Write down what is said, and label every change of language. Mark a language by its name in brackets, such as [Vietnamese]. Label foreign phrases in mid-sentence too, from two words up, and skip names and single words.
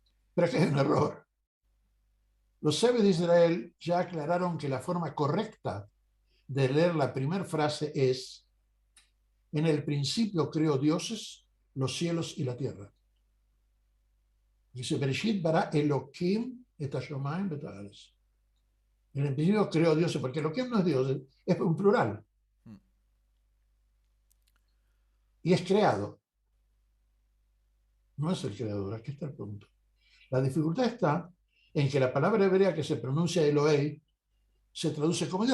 [Spanish] Pero es que es un error. Los sabios de Israel ya aclararon que la forma correcta de leer la primera frase es: en el principio creó dioses, los cielos y la tierra. Dice, [Hebrew] בראשית ברא אלהים את השמים ואת הארץ. [Spanish] En el principio creó dioses, porque Elohim no es Dios, es un plural. Y es creado. No es el creador, aquí está el punto. La dificultad está en que la palabra hebrea que se pronuncia Elohei se traduce como Dios.